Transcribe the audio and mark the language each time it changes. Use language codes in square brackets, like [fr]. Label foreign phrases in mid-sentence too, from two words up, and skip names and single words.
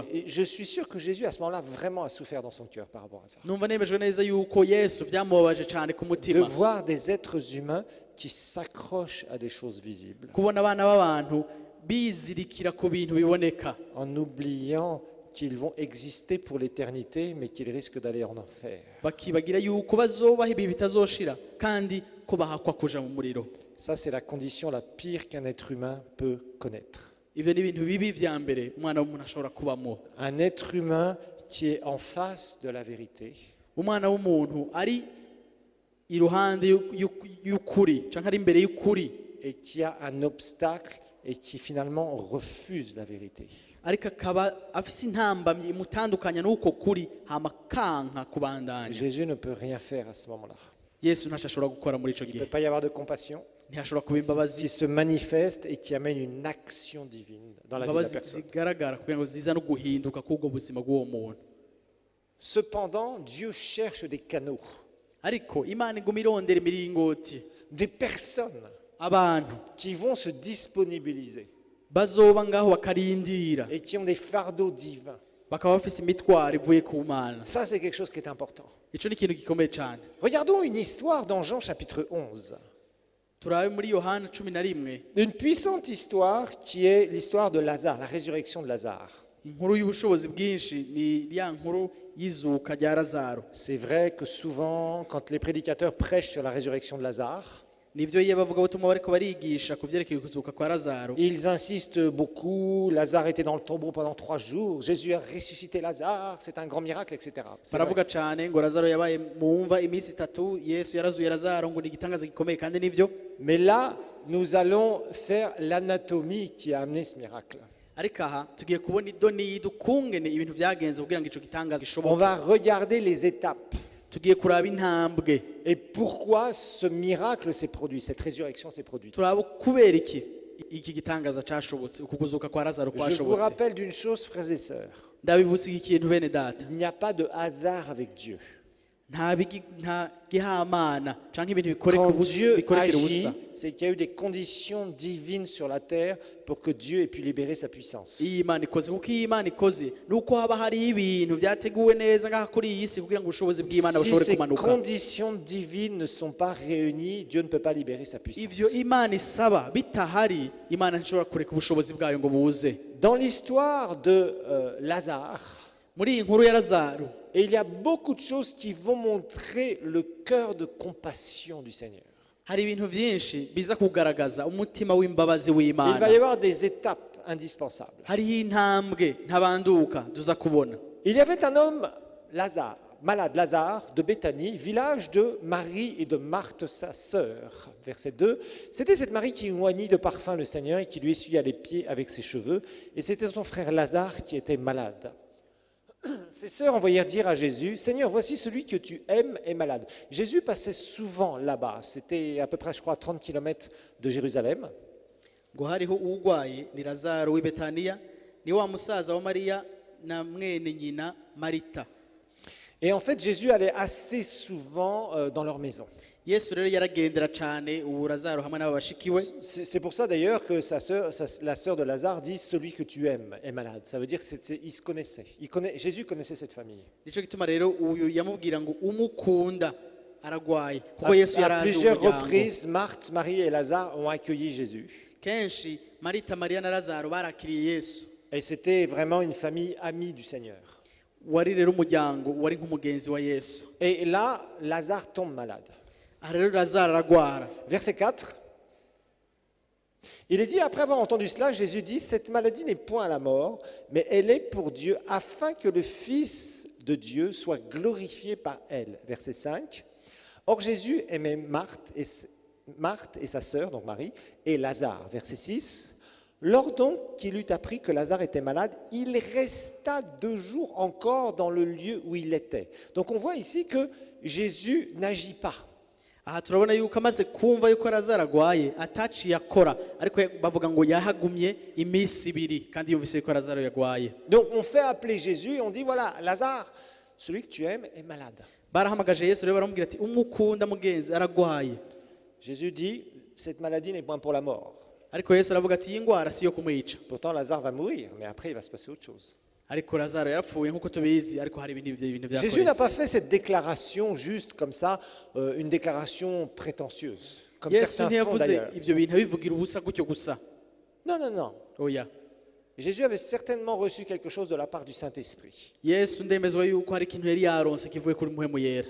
[fr] Je suis sûr que Jésus, à ce moment-là, vraiment a souffert dans son cœur par rapport à ça. [rn] numva nemejwe neza yuko yesu vyamubabaje cane ku [fr] De [rn] mutima [fr] voir des êtres humains qui s'accrochent à des choses visibles, [rn] kubona abana b'abantu bizirikira ku bintu biboneka [fr] en oubliant qu'ils vont exister pour l'éternité, mais qu'ils risquent d'aller en enfer. [rn] bakibagira yuko bazobaho ibi bitazoshira kandi ko bahakwa kuja mu muriro. [fr] Ça, c'est la condition la pire qu'un être humain peut connaître. [rn] Ivyo ni ibintu bibi vya mbere umwana w'umuntu ashobora kubamo. [fr] Un être humain qui est en face de la vérité, [rn] Umwana w'umuntu ari iruhande y'ukuri canke ari imbere y'ukuri [fr] et qui a un obstacle et qui finalement refuse la vérité. [rn] ariko akaba afise intambamyi imutandukanya n'uko kuri hama kanka kubandanya. [fr] Jésus ne peut rien faire à ce moment-là. [rn] Yesu ntaco ashobora gukora muri ico [fr] Il ne [rn] gihe [fr] peut pas y avoir de compassion [rn] ntihashobora kuba imbabazi [fr] qui se manifeste et qui amène une action divine dans la vie de la [rn] imbabazi [fr] personne. [rn] zigaragara kugira ngo ziza no guhinduka k'ubwo buzima bw'uwo muntu. [fr] Cependant, Dieu cherche des canaux, [rn] Ariko Imana iguma irondera imiringoti [fr] des personnes [rn] abantu [fr] qui vont se disponibiliser [rn] bazoba ngaho bakarindira [fr] et qui ont des fardeaux divins. [rn] bakaba bafise imitwaro ivuye ku Mana. [fr] Ça, c'est quelque chose qui est important. [rn] Ico ni ikintu gikomeye cane. [fr] Regardons une histoire dans Jean chapitre 11. [rn] Turabe muri Yohana 11 [fr] Une puissante histoire qui est l'histoire de Lazare, la résurrection de Lazare. [rn] inkuru y'ubushobozi bwinshi ni ya nkuru y'izuka rya Lazaro. [fr] C'est vrai que souvent, quand les prédicateurs prêchent sur la résurrection de Lazare, [rn] Nivyo iyo bavuga butumwa bariko barigisha ku vyerekeye kuzuka kwa Lazaro. [fr] ils insistent beaucoup. Lazare était dans le tombeau pendant 3 jours. Jésus a ressuscité Lazare. C'est un grand miracle, etc. C'est vrai. [rn] Baravuga cane ngo Lazaro yabaye mu mva iminsi 3, Yesu yarazuye Lazaro ngo ni igitangaza gikomeye kandi nivyo. [fr] Mais là, nous allons faire l'anatomie qui a amené ce miracle. [rn] Ariko aha tugiye kubona idoni dukungene ibintu vyagenze kugira ngo ico gitangaza [fr] On [rn] gishoboke. [fr] va regarder les étapes [rn] Tugiye kuraba intambwe. [fr] et pourquoi ce miracle s'est produit, cette résurrection s'est produite. [rn] Turaba kubera iki gitangaza cashobotse ukuguzuka kwa Lazaro [fr] Je vous [rn] kwashobotse. [fr] rappelle d'une chose, frères et sœurs. [rn] Ndabibutsa iki kintu bene data. [fr] Il n'y a pas de hasard avec Dieu. [rn] Nta gihamana canke ibintu bikoreka [fr] Quand [rn] ubusa [fr] Dieu [rn] bikoreka [fr] agit, [rn] ubusa. [fr] c'est qu'il y a eu des conditions divines sur la terre pour que Dieu ait pu libérer sa puissance. [rn] Iyi Imana ikoze kuko iyi Imana ikoze nuko haba hari ibintu vyateguwe neza ngaha kuri iyi si kugira ngo ubushobozi bw'Imana [fr] Si [rn] bushobore [fr] ces [rn] kumanuka. [fr] conditions divines ne sont pas réunies, Dieu ne peut pas libérer sa puissance. [rn] Ivyo Imana isaba bitahari Imana ntishobora kureka ubushobozi bwayo ngo buze. [fr] Dans l'histoire de Lazare, [rn] Muri iyi nkuru ya Lazaro [fr] et il y a beaucoup de choses qui vont montrer le cœur de compassion du Seigneur. [rn] hari ibintu vyinshi biza kugaragaza umutima w'imbabazi [fr] Il va y [rn] w'Imana. [fr] avoir des étapes indispensables. [rn] Hariho intambwe ntabanduka tuza kubona. [fr] Il y avait un homme, Lazare, malade, Lazare, de Béthanie, village de Marie et de Marthe, sa sœur. Verset 2. C'était cette Marie qui oignit de parfum le Seigneur et qui lui essuya les pieds avec ses cheveux. Et c'était son frère Lazare qui était malade. Ses sœurs envoyèrent dire à Jésus, Seigneur, voici celui que tu aimes est malade. Jésus passait souvent là-bas. C'était à peu près, je crois, 30 km de Jérusalem. [rn] Ngo hariho urwaye ni Lazaro w'i Betaniya ni wa musaza wa Mariya na mwene nyina Marita. [fr] Et en fait, Jésus allait assez souvent dans leur maison. [rn] Yesu rero yaragendera cane ubu Lazaro hamwe n'abo bashikiwe. [fr] C'est pour ça d'ailleurs que la sœur de Lazare dit celui que tu aimes est malade. Ça veut dire qu'ils se connaissaient. Jésus connaissait cette famille. [rn] Nico gituma rero uyu yamubwira ngo umukunda aragwaye kuko Yesu [fr] À [rn] yarazi [fr] plusieurs [rn] umuryango. [fr] reprises, Marthe, Marie et Lazare ont accueilli Jésus. [rn] Kenshi Marita, Mariya na Lazaro barakiriye Yesu. [fr] Et c'était vraiment une famille amie du Seigneur. [rn] Wari rero umuryango wari nk'umugenzi wa Yesu. [fr] Et là, Lazare tombe malade. [rn] Aha rero Lazaro aragwara. [fr] Verset 4. Il est dit, après avoir entendu cela, Jésus dit, cette maladie n'est point à la mort, mais elle est pour Dieu, afin que le Fils de Dieu soit glorifié par elle. Verset 5. Or Jésus aimait Marthe et sa sœur, donc Marie, et Lazare. Verset 6. Lors donc qu'il eut appris que Lazare était malade, il resta 2 jours encore dans le lieu où il était. Donc on voit ici que Jésus n'agit pas. [rn] aha turabona yuko amaze kumva yuko Lazaro agwaye ataciye akora ariko bavuga ngo yahagumye iminsi 2 kandi yumvise yuko Lazaro yagwaye. [fr] Donc on fait appeler Jésus et on dit voilà, Lazare, celui que tu aimes est malade. [rn] Barahamagaje Yesu rero baramubwira ati umukunda mugenzi aragwaye. [fr] Jésus dit cette maladie n'est point pour la mort. [rn] Ariko Yesu aravuga ati ingwara siyo kumwica. [fr] Pourtant Lazare va mourir, mais après il va se passer autre chose. [rn] Ariko Lazaro yarapfuye nkuko tubizi ariko hari ibintu [fr] Jésus n'a pas [rn] byakoretse. [fr] fait cette déclaration juste comme ça, une déclaration prétentieuse, comme [rn] Yesu [fr] certains font [rn] ntiyavuze [fr] d'ailleurs. [rn] ibyo bintu abivugira ubusa gutyo gusa. [fr] Non, non, non. [rn] Oya. [fr] Jésus avait certainement reçu quelque chose de la part du Saint-Esprit. [rn] Yesu ndemezwa yuko hari ikintu yari yaronse kivuye kuri muhemu yera.